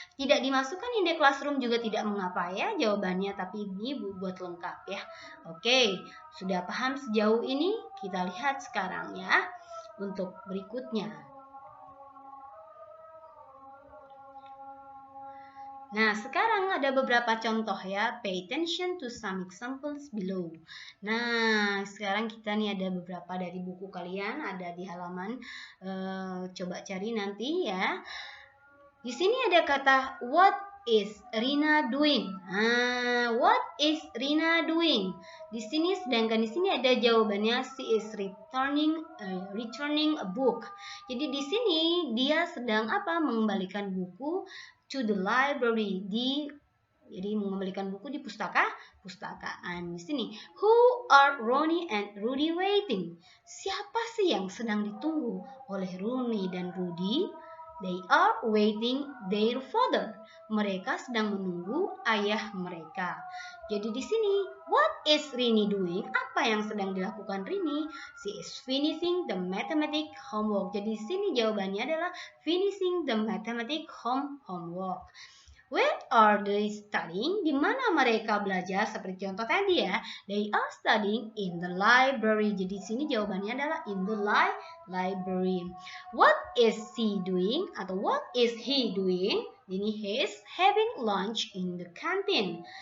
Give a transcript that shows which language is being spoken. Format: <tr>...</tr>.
<id>Tidak dimasukkan</id> <en>in the classroom</en> <id>juga tidak mengapa ya jawabannya, tapi ini buat lengkap ya. Oke, sudah paham sejauh ini? Kita lihat sekarang ya untuk berikutnya. Nah, sekarang ada beberapa contoh ya.</id> <en>Pay attention to some examples below.</en> <id>Nah, sekarang kita nih ada beberapa dari buku kalian, ada di halaman. Coba cari nanti ya. Di sini ada kata</id> <en>what is Rina doing? What is Rina doing?</en> <id>Di sini, sedangkan di sini ada jawabannya</id> <en>she is returning a book.</en> <id>Jadi di sini dia sedang mengembalikan buku</id> <en>to the library,</en> <id>jadi mengembalikan buku di pustakaan. Di sini,</id> <en>who are Ronnie and Rudy waiting?</en> <id>Siapa sih yang sedang ditunggu oleh Ronnie dan Rudy?</id> <en>They are waiting their father.</en> <id>Mereka sedang menunggu ayah mereka. Jadi di sini,</id> <en>what is Rini doing?</en> <id>Apa yang sedang dilakukan Rini?</id> <en>She is finishing the mathematics homework.</en> <id>Jadi di sini jawabannya adalah</id> <en>finishing the mathematics homework. Where are they studying?</en> <id>Di mana mereka belajar? Seperti contoh tadi ya.</id> <en>They are studying in the library.</en> <id>Jadi di sini jawabannya adalah</id> <en>in the library. What is she doing?</en> <id>Atau</id> <en>what is he doing?</en> <id>Ini</id> <en>he is having lunch in the canteen.</en>